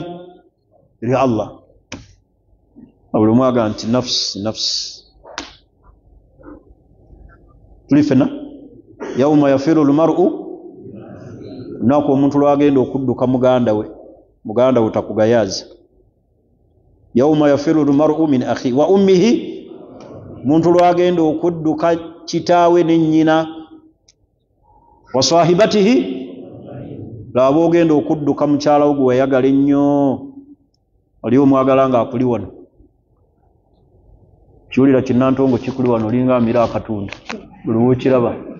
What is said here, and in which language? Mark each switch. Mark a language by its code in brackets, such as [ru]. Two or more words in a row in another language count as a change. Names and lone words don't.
[lg] Eri Allah. Buli omu agamba nti [ar] نفسي نفسي. [lg] Tuli ffenna [ar] يوم يفر المرء, [lg] lunaku omuntu lwagenda okudduka muganda we takugayaza. [ar] يوم يفر المرء من أخيه وأمه, [lg] omuntu lwagenda okudduka kitaawe ne nnyina, [ar] وصاحبته, [lg] laba ogenda okudduka mukyala wo gwe wayagala ennyo, oli omwagala ng'akuli wano. Kiwulira kinnantongo kikuli wano, olinga amira akatunda buli wookiraba.